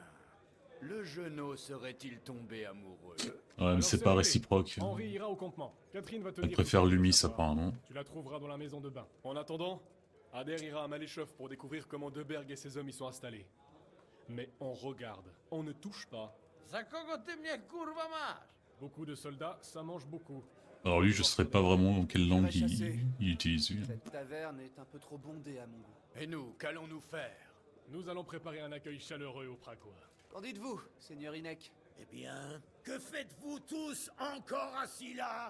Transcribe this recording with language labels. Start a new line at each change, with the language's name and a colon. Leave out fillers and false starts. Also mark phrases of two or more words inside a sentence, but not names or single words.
French: Le genou serait-il tombé amoureux? Ouais, mais Alors, c'est c'est pas réglé. réciproque. Henri ira au campement. Catherine va te Elle dire... préfère tout ce que tu Lumis dois savoir. apparemment. Tu la trouveras dans la maison de bain. En attendant, Adair ira à Maléchov pour découvrir comment De Berg et ses hommes y sont installés. Mais on regarde, on ne touche pas.
Polish: Za kogo ty mnie kurwa masz?
French: Beaucoup de soldats, ça mange beaucoup. Alors lui, je sais pas vraiment dans quelle langue il utilise. Lui. Cette taverne est un peu trop bondée à mon goût. Et nous, qu'allons-nous faire? Nous allons préparer un accueil chaleureux aux Pragois. Qu'en dites-vous, seigneur Inek? Eh bien, que faites-vous tous encore assis là?